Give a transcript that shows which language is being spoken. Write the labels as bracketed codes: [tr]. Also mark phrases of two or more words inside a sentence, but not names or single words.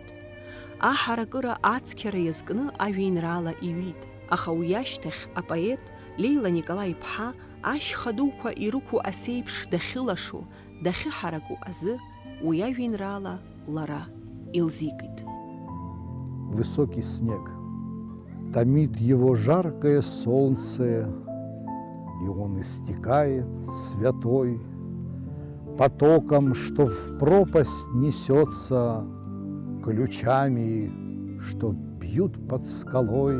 [ab] Аҳаракыра ацқьара иазкны ажәеинраала иҩит. Аха уи ашьҭахь апоет Лейла Николаи-ԥҳа ашьха дуқәа ирықәу асеиԥш дахьылашо, дахьыҳараку азы уи ажәеинраала лара илзикит. [ru] Высокий снег, томит его жаркое солнце, и он истекает святой потоком, что в пропасть несется, ключами, что бьют под скалой.